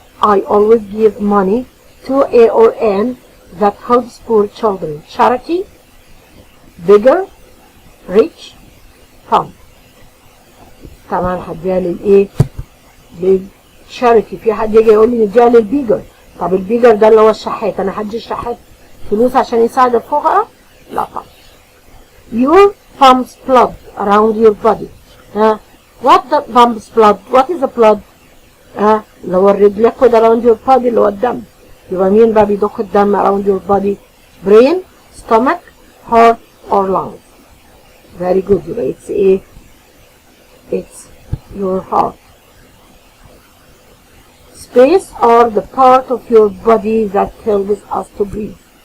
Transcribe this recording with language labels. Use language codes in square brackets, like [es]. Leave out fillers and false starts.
[en] I always give money to A or N that helps poor children. Charity, bigger, rich, fun. [ar] طبعا هديها للايه؟ للشاريتي. في حد يجي يقول لي نديها للبيجر. طب البيجر ده اللي هو الشحات، انا هدي الشحات فلوس عشان يساعد الفقراء؟ لا طبعا. [en] Your pumps blood around your body. What the pumps blood? What is the blood? [ar] اللي هو [en] liquid around your body [ar] اللي هو الدم. يبقى مين بقى بيضخ الدم [en] around your body؟ brain, stomach, heart or lungs. Very good. يبقى it's your heart. Space are the part of your body that helps us to breathe.